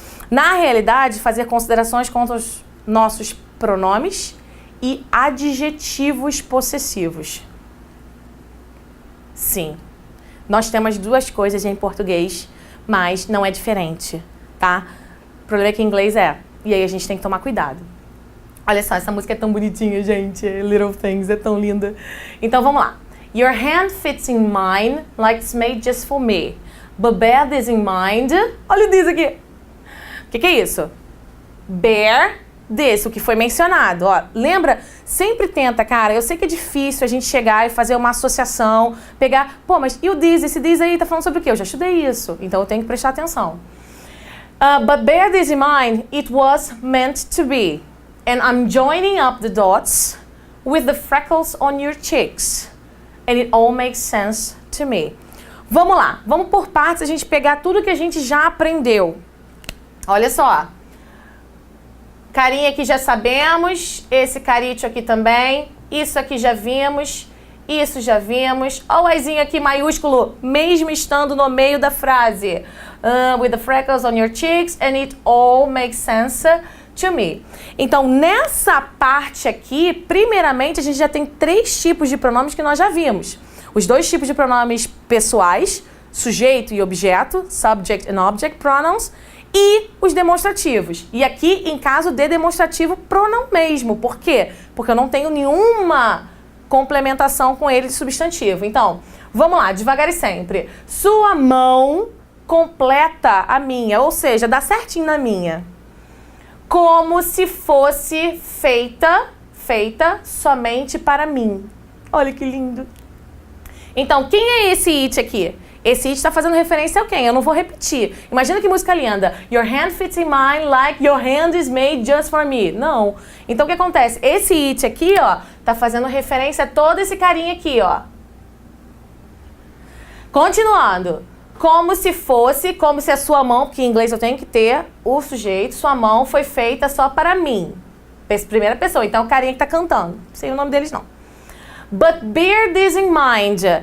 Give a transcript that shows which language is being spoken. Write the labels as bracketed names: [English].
[Portuguese] Na realidade, fazer considerações com os nossos pronomes e adjetivos possessivos. Sim, nós temos duas coisas em português, mas não é diferente, tá? O problema é que em inglês é. E aí a gente tem que tomar cuidado. Olha só, essa música é tão bonitinha, gente. Little Things, é tão linda. Então, vamos lá. [English] Your hand fits in mine like it's made just for me. But bear this in mind. [Portuguese] Olha isso aqui. O que é isso? [English] Bear this, [Portuguese] o que foi mencionado. Ó, lembra? Sempre tenta, cara. Eu sei que é difícil a gente chegar e fazer uma associação, pegar, pô, mas e o this? Esse this aí tá falando sobre o quê? Eu já estudei isso, então eu tenho que prestar atenção. [English] But bear this in mind, it was meant to be. And I'm joining up the dots with the freckles on your cheeks. And it all makes sense to me. [Portuguese] Vamos lá, vamos por partes, a gente pegar tudo que a gente já aprendeu. Olha só. Carinha aqui já sabemos, esse carito aqui também, isso aqui já vimos, isso já vimos. Olha o Izinho aqui maiúsculo, mesmo estando no meio da frase. [English] With the freckles on your cheeks and it all makes sense to me. [Portuguese] Então, nessa parte aqui, primeiramente, a gente já tem 3 tipos de pronomes que nós já vimos. Os 2 tipos de pronomes pessoais, sujeito e objeto, [English] subject and object pronouns, [Portuguese] e os demonstrativos. E aqui, em caso de demonstrativo, pronoun mesmo. Por quê? Porque eu não tenho nenhuma complementação com ele de substantivo. Então, vamos lá, devagar e sempre. Sua mão completa a minha, ou seja, dá certinho na minha. Como se fosse feita somente para mim. Olha que lindo. Então, quem é esse it aqui? Esse it está fazendo referência a quem? Eu não vou repetir. Imagina que música linda. [English] Your hand fits in mine like your hand is made just for me. [Portuguese] Não. Então, o que acontece? Esse it aqui, ó, tá fazendo referência a todo esse carinha aqui, ó. Continuando. Como se a sua mão, porque em inglês eu tenho que ter o sujeito, sua mão foi feita só para mim. Primeira pessoa, então o carinha que tá cantando. Não sei o nome deles não. [English] But bear this in mind.